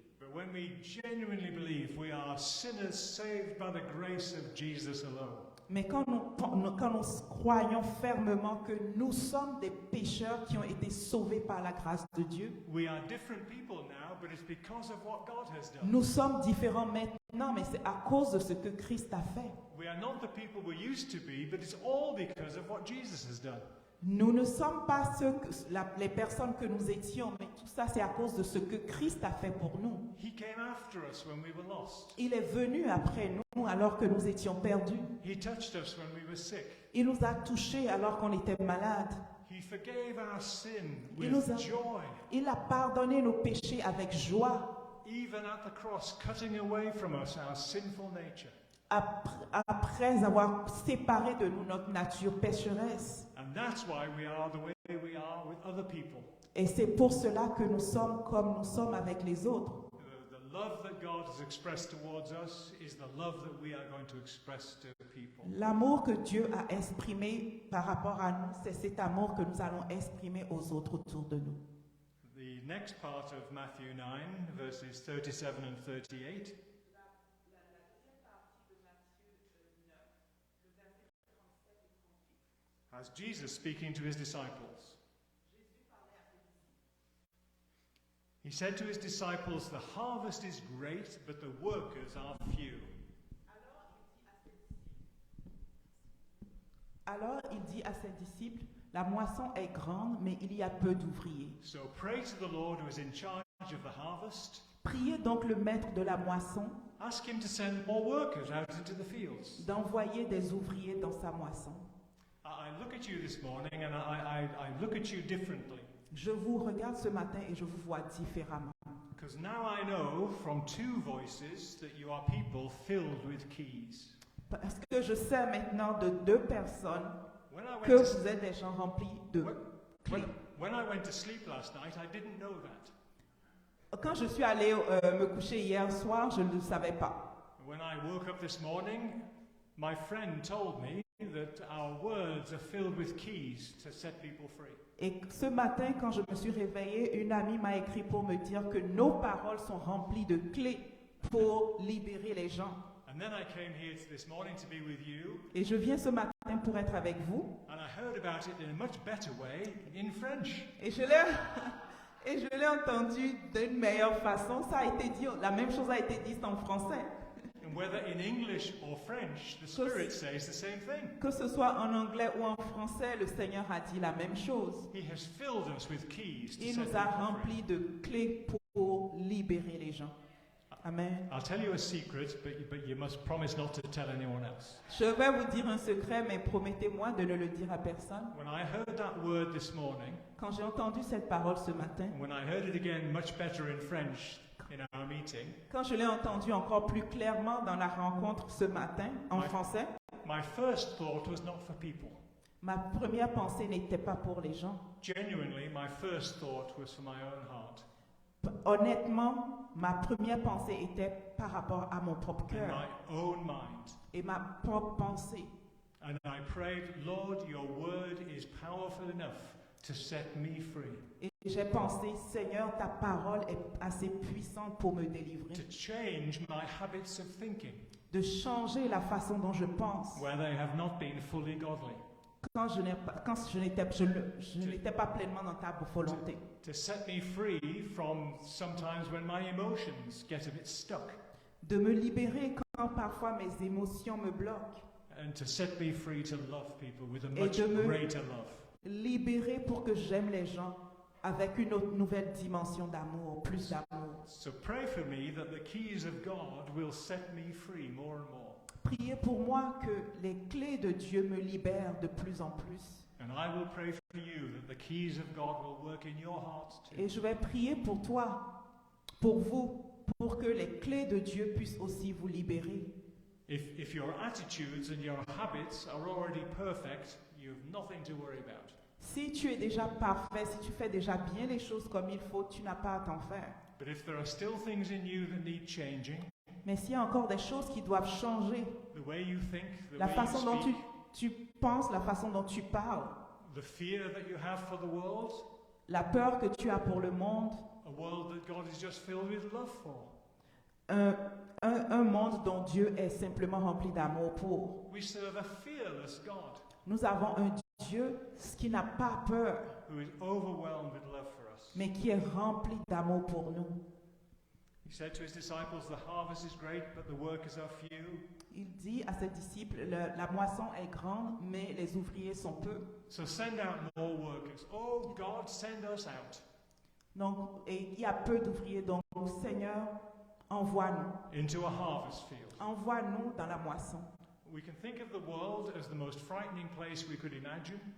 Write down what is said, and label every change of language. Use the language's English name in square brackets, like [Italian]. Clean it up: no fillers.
[English] But when we genuinely believe we are sinners saved by the grace of Jesus alone, [French] Mais quand nous croyons fermement que nous sommes des pécheurs qui ont été sauvés par la grâce de Dieu, [English] we are different people now, but it's because of what God has done. [French] nous sommes différents maintenant, mais c'est à cause de ce que Christ a fait. [English] We are not the people we used to be, but it's all because of what Jesus has done. [French] Nous ne sommes pas les personnes que nous étions, mais tout ça c'est à cause de ce que Christ a fait pour nous. [English] He came after us when we were lost. [French] Il est venu après nous alors que nous étions perdus. [English] He touched us when we were sick. [French] Il nous a touchés alors qu'on était malades. [English] He forgave our sin [French] Il nous [English] with a- joy. [French] Il a pardonné nos péchés avec joie. [English] Even at the cross, cutting away from us our sinful nature. [French] Après avoir séparé de nous notre nature pécheresse. [English] And that's why we are the way we are with other people. [French] Et c'est pour cela que nous sommes comme nous sommes avec les autres. [English] The love that God has expressed towards us is the love that we are going to express to people. [French] L'amour que Dieu a exprimé par rapport à nous, c'est cet amour que nous allons exprimer aux autres autour de nous. [English] The next part of Matthew 9, verses 37 and 38. As Jesus speaking to His disciples. He said to His disciples, the harvest is great, but the workers are few. [French] Alors il dit à ses disciples, la moisson est grande, mais il y a peu d'ouvriers. [English] So pray to the Lord who is in charge of the harvest. [French] Priez donc le maître de la moisson [English] Ask Him to send more workers out into the fields. [French] d'envoyer des ouvriers dans sa moisson. [English] I look at you this morning and I look at you differently. [French] Je vous regarde ce matin et je vous vois différemment. [English] Because now I know from two voices that you are people filled with keys. [French] Parce que je sais maintenant de deux personnes [English] When I [French] que [English] went to, [French] vous êtes des gens remplis de clés. [English] when I went to sleep last night, I didn't know that. [French] Quand je suis allée me coucher hier soir, je ne le savais pas. [English] When I woke up this morning, my friend told me that our words are filled with keys to set people free. [French] Et ce matin, quand je me suis réveillée, une amie m'a écrit pour me dire que nos paroles sont remplies de clés pour libérer les gens. [English] And And then I came here this morning to be with you, [French] Et je viens ce matin pour être avec vous. [English] and I heard about it in a much better way in French. [French] Et je l'ai entendu d'une meilleure façon. Ça a été dit, la même chose a été dite en français. [English] And whether in English or French, the Spirit says the same thing. [French] Que ce soit en anglais ou en français, le Seigneur a dit la même chose. [English] He has filled us with keys to [French] Il [English] set [French] nous a [English] people free. [French] remplis de clés pour libérer les gens. [English] Amen. I'll tell you a secret, but you must promise not to tell anyone else. [French] Je vais vous dire un secret, mais promettez-moi de ne le dire à personne. [English] When I heard that word this morning, [French] Quand j'ai entendu cette parole ce matin, [English] and when I heard it again much better in French in our meeting, [French] quand je l'ai entendu encore plus clairement dans la rencontre ce matin en Ouais. français, [English] my first thought was not for people. [French] ma première pensée n'était pas pour les gens. [English] Genuinely, my first thought was for my own heart [French] Honnêtement, ma première pensée était par rapport à mon propre [English] and [French] cœur [English] my own mind. [French] et ma propre pensée. [English] And I prayed, Lord, your word is powerful enough to set me free, [French] Et j'ai pensé, Seigneur, ta parole est assez puissante pour me délivrer, [English] to change my habits of thinking [French] de changer la façon dont je pense [English] where they have not been fully godly, [French] quand je n'étais pas pleinement dans ta volonté, [English] to set me free from sometimes when my emotions get a bit stuck, [French] de me libérer quand parfois mes émotions me bloquent, [English] and to set me free to love people with a [French] Et [English] much [French] de me- [English] greater love. [French] libérer pour que j'aime les gens avec une autre nouvelle dimension d'amour, plus d'amour. [English] So pray for me that the keys of God will set me free more and more. [French] Priez pour moi que les clés de Dieu me libèrent de plus en plus. [English] And I will pray for you that the keys of God will work in your hearts too. [French] Et je vais prier pour toi, pour vous, pour que les clés de Dieu puissent aussi vous libérer. [English] If your attitudes and your habits are already perfect, you have nothing to worry about. [French] Si tu es déjà parfait, si tu fais déjà bien les choses comme il faut, tu n'as pas à t'en faire. [English] But if there are still things in you that need changing, [French] Mais s'il y a encore des choses qui doivent changer, [English] the way you think, the [French] la [English] way [French] façon [English] you [French] dont [English] speak, [French] tu penses, la façon dont tu parles, [English] the fear that you have for the world, [French] la peur que tu as pour le monde, [English] a world that God is just filled with love for. [French] un monde dont Dieu est simplement rempli d'amour pour. [English] We serve a fearless God [French] Nous avons un Dieu qui n'a pas peur, [English] who is overwhelmed with love for us. [French] mais qui est rempli d'amour pour nous. [English] He said to his disciples, the harvest is great, but the workers are few. [French] Il dit à ses disciples, la moisson est grande, mais les ouvriers sont peu. [English] So send out more workers. Oh God, send us out [French] Donc, et il y a peu d'ouvriers, donc Seigneur, envoie-nous. [English] into a harvest field. [French] Envoie-nous dans la moisson. [English] We can think of the world as the most frightening place we could imagine,